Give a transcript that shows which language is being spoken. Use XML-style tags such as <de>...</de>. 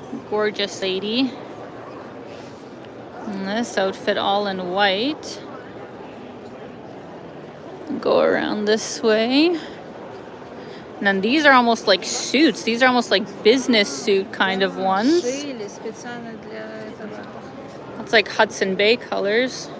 <en>Gorgeous lady. And this outfit all in white. Go around this way. And then these are almost like suits. These are almost like business suit kind of ones.</en> <ru>Шили специально для этого.</ru> <en>It's like Hudson Bay colors.</en>